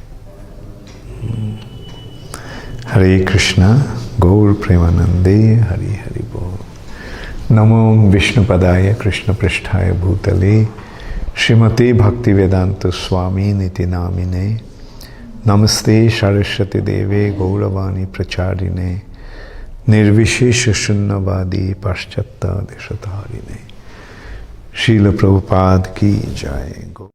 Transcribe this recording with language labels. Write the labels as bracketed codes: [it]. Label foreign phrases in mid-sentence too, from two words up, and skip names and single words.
[bn] হরে কৃষ্ণ, গৌর প্রেমানন্দে, হরি হরি বল। [sa] নমো বিষ্ণুপদায় কৃষ্ণপৃষ্ঠায় ভূতলে শ্রীমতে ভক্তিবেদান্ত স্বামী নীতি নামিনে নমস্তে সরস্বতী দেবে গৌরবাণী প্রচারিणे निर्विशेष शून्यवादी पाश्चात्य देशतारिणे। [hi] श्रील प्रभुपाद की जय।